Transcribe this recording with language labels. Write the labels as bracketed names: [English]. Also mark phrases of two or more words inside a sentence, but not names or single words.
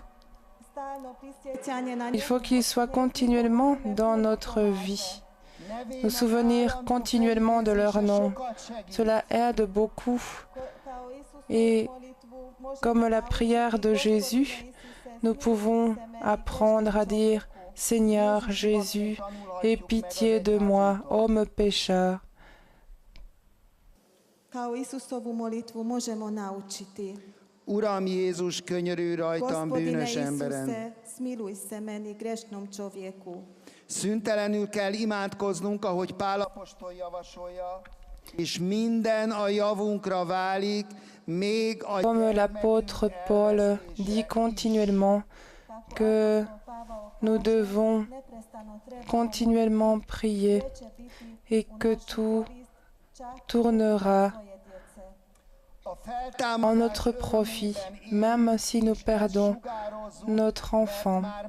[French] Il faut qu'ils soient continuellement dans notre vie, nous souvenir continuellement de leur nom. Cela aide beaucoup. Et comme la prière de Jésus, nous pouvons apprendre à dire « Seigneur Jésus, aie pitié de moi, homme pécheur ». [Hungarian] Uram Jézus, könyörülj rajtam, bűnös emberem. Szüntelenül kell imádkoznunk, ahogy Pál apostol javasolja, és minden a javunkra válik, még a... [French] Comme l'apôtre Paul dit continuellement que nous devons continuellement prier et que tout tournera en notre profit, même si nous perdons notre enfant.